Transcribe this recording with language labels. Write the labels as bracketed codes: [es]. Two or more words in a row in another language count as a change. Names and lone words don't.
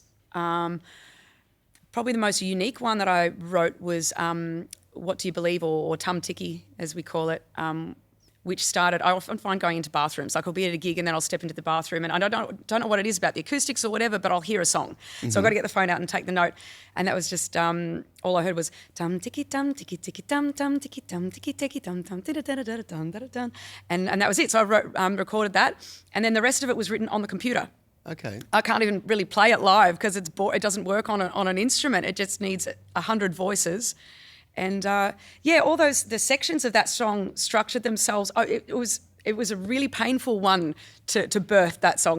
[en] Probably the most unique one that I wrote was What Do You Believe, or Tum Tiki, as we call it, which started, I often find going into bathrooms. Like I'll be at a gig and then I'll step into the bathroom and I don't know what it is about the acoustics or whatever, but I'll hear a song. So I've got to get the phone out and take the note. And that was just, all I heard was tum tiki tum tiki tiki tum tiki tum tiki tiki tum tum da da da da da da. And that was it. So I recorded that. And then the rest of it was written on the computer. Okay. I can't even really play it live because it doesn't work on an instrument. It just needs 100 voices. And all the sections of that song structured themselves. It was a really painful one to birth that song.